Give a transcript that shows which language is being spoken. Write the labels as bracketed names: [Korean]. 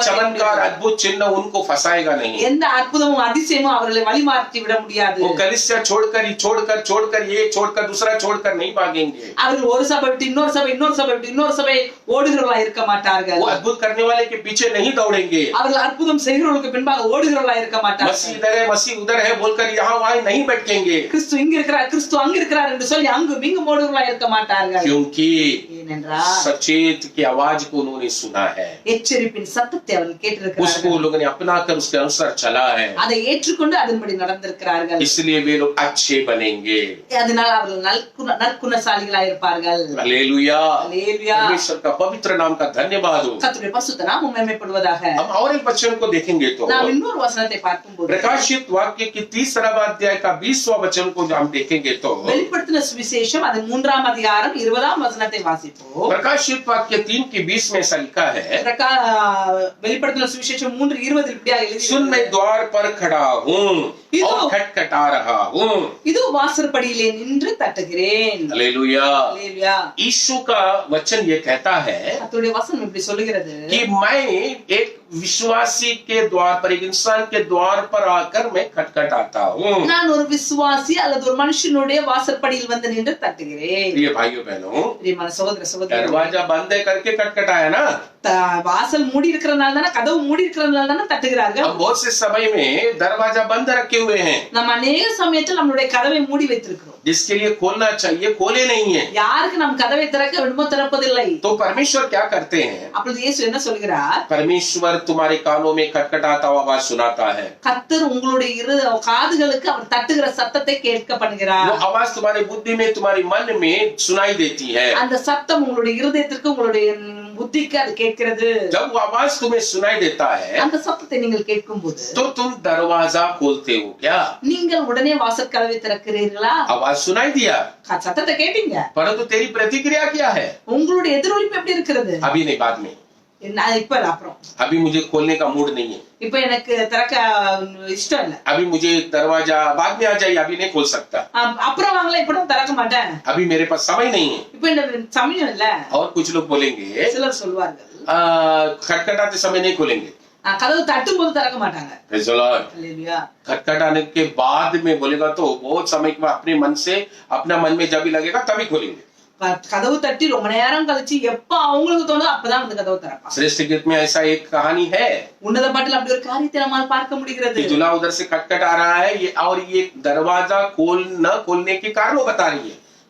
[Hindi] चमत्कार अद्भुत चिन्ह उनको फंसाएगा नहीं। [Tamil] எந்த அற்புதமும் அதிசயமும் அவர்களை வழிமாற்றி விட முடியாது. [Hindi] वो कलीसिया छोड़कर ये छोड़कर दूसरा छोड़कर नहीं भागेंगे। [Tamil] அவர்கள் ஒரு சபை விட்டு இன்னொரு சபை, இன்னொரு சபை விட்டு இன்னொரு சபை ஓடுகிறவர்களா இருக்க மாட்டார்கள். [Hindi] वो अद्भुत करने वाले के पीछे नहीं दौड़ेंगे। [Tamil] அவர்கள் அற்புதம் செய்கிறவர்களுக்கு பின்பாக ஓடுகிறவர்களா இருக்க மாட்டார்கள். [Hindi] मसीह इधर है, मसीह उधर है बोलकर यहाँ वहाँ नहीं बैठेंगे, [Tamil] கிறிஸ்து இங்க இருக்கிறார், கிறிஸ்து அங்க இருக்கிறார் என்று சொல்லி அங்கும் இங்கும் ஓடுகிறவர்களா இருக்க மாட்டார்கள். [Hindi] क्योंकि [Tamil] ஏனென்றால் [Hindi] सचेत की आवाज को उन्होंने सुना है, [Tamil] எச்சரிப்பின் சத்தத்தை அவர்கள் [Hindi] उसको [Tamil] கேட்டிருக்கிறார்கள், [Hindi] लोगों ने अपना कर उसके अनुसार चला है, [Tamil] அதை ஏற்றுக்கொண்டு அதன்படி நடந்திருக்கிறார்கள். [Hindi] इसलिए वे लोग अच्छे बनेंगे। [Tamil] அதனால் அவர்கள் நற்குணசாலிகளா இருப்பார்கள். [Hindi] हालेलुया, [Tamil] அல்லேலூயா. [Hindi] परमेश्वर का पवित्र नाम का धन्यवाद हो। [Tamil] கர்த்தருடைய பரிசுத்த நாமம் மகிமைப்படுவதாக. [Hindi] हम और एक वचन को देखेंगे तो [Tamil] நாம் இன்னொரு வசனத்தை பார்க்கும்போது [Hindi] प्रकाशित वाक्य की 30वां अध्याय का 20वां वचन को हम देखेंगे तो [Tamil] வெளிப்படுத்தின சுவிசேஷம் அது 3ஆம் அதிகாரம் 20ஆம் வசனத்தை வாசிப்போம். [Hindi] प्रकाशित वाक्य 3 की 20 में ऐसा लिखा है, [Tamil] வெளிப்படுத்தின சுவிசேஷம் 3:20 இப்படியாக எழுதி [Hindi] सुन मैं द्वार पर खड़ा हूँ और खटखटा रहा हूँ। [Tamil] இது வாசற்படியிலே நின்று தட்டுகிறேன். [Hindi] हालेलुया। [Tamil] அல்லேலூயா. [Hindi] यीशु का वचन ये कहता है [Tamil] கர்த்தருடைய வசனம் இப்படி சொல்லுகிறது, [Hindi] कि मैं एक विश्वासी के द्वार पर, एक इंसान के द्वार पर आकर मैं खटखटाता हूँ। [Tamil] நான் ஒரு விசுவாசி அல்லது ஒரு மனுஷனுடைய வாசற்படியில் வந்து நின்று தட்டுகிறேன். [Hindi] प्रिय भाइयों बहनों, [Tamil] பிரியமான சகோதர சகோதரி, [Hindi] दरवाजा बंद है करके खटखटाया ना। [Tamil] வாசல் மூடி இருக்கிறதுனால தானே, கதவு மூடி இருக்கிறதுனால தானே தட்டுகிறார்கள். [Hindi] हम बहुत से समय में दरवाजा बंद रखे हुए हैं, [Tamil] நம்ம அநேக சமயத்தில் நம்மளுடைய கதவை மூடி வைத்திருக்கிறோம். [Hindi] जिसके लिए खोलना चाहिए खोले नहीं है। [Tamil] யாருக்கு நாம் கதவை திறக்க விடுமோ திறப்பதில்லை. [Hindi] तो परमेश्वर क्या करते हैं? [Tamil] அப்பொழுது இயேசு என்ன சொல்கிறார்? [Hindi] परमेश्वर तुम्हारे कानों में खटखटाता हुआ आवाज सुनाता है, [Tamil] கர்த்தர் உங்களுடைய காதுகளுக்கு அவர் தட்டுகிற சத்தத்தை கேட்க பண்ணுகிறார். [Hindi] वो आवाज तुम्हारी बुद्धि में, तुम्हारे मन में सुनाई देती है। [Tamil] அந்த சத்தம் உங்களுடைய இருதயத்திற்கு, உங்களுடைய புத்திக்கு அது கேட்கிறது. [Hindi] जब वो आवाज तुम्हें सुनाई देता है [Tamil] அந்த சத்தத்தை நீங்கள் கேட்கும்போது [Hindi] तो तुम दरवाजा खोलते हो क्या? [Tamil] நீங்கள் உடனே வாசல் கதவை திறக்கிறீர்களா? [Hindi] आवाज सुनाई दिया, [Tamil] சத்தத்தை கேட்டீங்க, [Hindi] परंतु तेरी प्रतिक्रिया क्या है? [Tamil] உங்களுடைய எதிரொலிப்பு எப்படி இருக்கிறது? [Hindi] अभी नहीं, बाद में। [Tamil] இப்ப அப்புறம் [Hindi] अभी मुझे खोलने का मूड नहीं है, [Tamil] இப்ப எனக்கு திறக்க இஷ்டம் இல்ல, [Hindi] अभी मुझे दरवाजा बाद में आ जाइए, अभी नहीं खोल सकता, [Tamil] அப்புறம் வாங்கல, இப்ப நான் திறக்க மாட்டேன், [Hindi] अभी मेरे पास समय नहीं है। [Tamil] இப்ப எனக்கு சமயம் இல்ல. [Hindi] और कुछ लोग बोलेंगे [Tamil] சிலர் சொல்வார்கள் [Hindi] खटखटाते समय नहीं खोलेंगे, [Tamil] கதவு தட்டும் போது திறக்க மாட்டாங்க. [English] Praise the Lord। [Tamil] அல்லேலூயா. [Hindi] खटखटाने के बाद में बोलेगा तो बहुत समय के बाद अपने मन से, अपना मन में जब भी लगेगा तभी खोलेंगे। [Tamil] கதவு தட்டி ரொம்ப நேரம் கழிச்சு எப்ப அவங்களுக்கு தோணுதோ அப்பதான் வந்து கதவு திறப்பாங்க. [Hindi] श्रेष्ठ गीत में ऐसा एक कहानी है [Tamil] உன்னத பாட்டில் அப்படி ஒரு காரியத்தை நம்மால் பார்க்க முடிகிறது. [Hindi] कि दूल्हा उधर से खटखटा रहा है ये, और ये दरवाजा खोलने के कारण वो बता रही है।